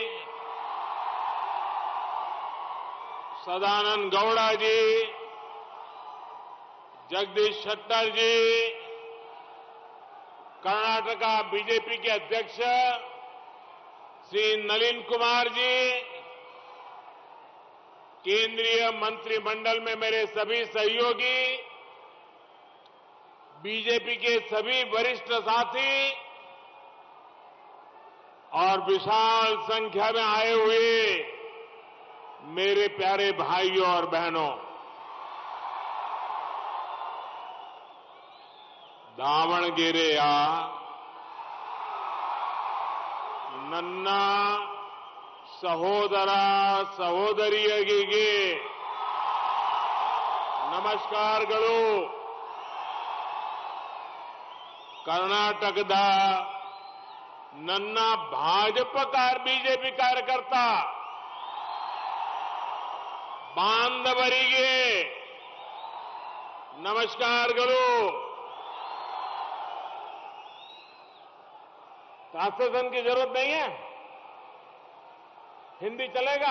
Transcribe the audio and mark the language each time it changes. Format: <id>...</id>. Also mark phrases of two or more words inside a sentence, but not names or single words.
<hi>सदानंद गौड़ा जी, जगदीश शेट्टर जी, कर्नाटका बीजेपी के अध्यक्ष श्री नलिन कुमार जी, केंद्रीय मंत्रिमंडल में मेरे सभी सहयोगी, बीजेपी के सभी वरिष्ठ साथी और विशाल संख्या में आए हुए मेरे प्यारे भाइयों और बहनों,</hi> <kn>दावणगेरेಯ ನನ್ನ ಸಹೋದರ ಸಹೋದರಿಯರಿಗೆ ನಮಸ್ಕಾರಗಳು. ಕರ್ನಾಟಕದ ನನ್ನ ಬಿಜೆಪಿ ಕಾರ್ಯಕರ್ತ ಬಾಂಧವರಿಗೆ ನಮಸ್ಕಾರಗಳು.</kn> <hi>ट्रांसलेशन की जरूरत नहीं है, हिंदी चलेगा?</hi>